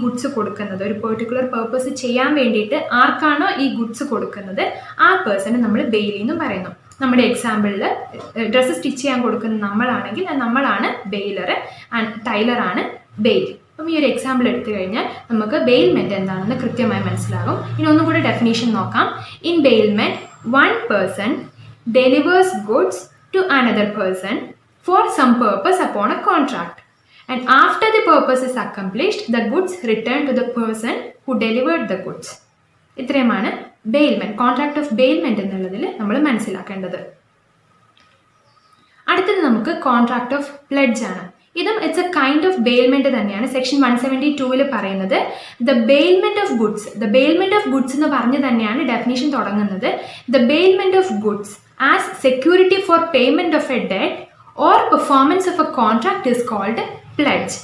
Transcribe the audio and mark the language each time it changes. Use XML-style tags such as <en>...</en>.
<ml>Goods കൊടുക്കുന്നത്, ഒരു particular purpose ചെയ്യാൻ വേണ്ടിയിട്ട് ആർക്കാണോ ഈ ഗുഡ്സ് കൊടുക്കുന്നത് ആ പേഴ്സണെ നമ്മൾ ബെയിലി എന്നും പറയുന്നു. നമ്മുടെ എക്സാമ്പിളിൽ ഡ്രസ്സ് സ്റ്റിച്ച് ചെയ്യാൻ കൊടുക്കുന്ന നമ്മളാണെങ്കിൽ നമ്മളാണ് ബെയിലർ ആൻഡ് ടൈലറാണ് ബെയിൽ. അപ്പം ഈ ഒരു എക്സാമ്പിൾ എടുത്തു കഴിഞ്ഞാൽ നമുക്ക് ബെയിൽമെൻറ്റ് എന്താണെന്ന് കൃത്യമായി മനസ്സിലാകും. ഇനി ഒന്നും കൂടി ഡെഫിനേഷൻ നോക്കാം.</ml> <en>In bailment one person delivers goods to another person for some purpose upon a contract and after the purpose is accomplished the goods return to the person who delivered the goods.</en> <ml>ഇത്രയുമാണ് bailment, contract of bailment എന്നുള്ളതിൽ നമ്മൾ മനസ്സിലാക്കേണ്ടത്. അടുത്തത് നമുക്ക് contract of pledge ആണ്. ഇതും</ml> <en>it's a kind of bailment</en> <ml>തന്നെയാണ്.</ml> <en>section 172</en> <ml>പറയുന്നത്</ml> <en>The bailment of goods. The bailment of goods</en> <ml>എന്ന് പറഞ്ഞ് തന്നെയാണ് ഡെഫിനേഷൻ തുടങ്ങുന്നത്.</ml> <en>The bailment of goods as security for payment of a debt or performance of a contract is called pledge.</en>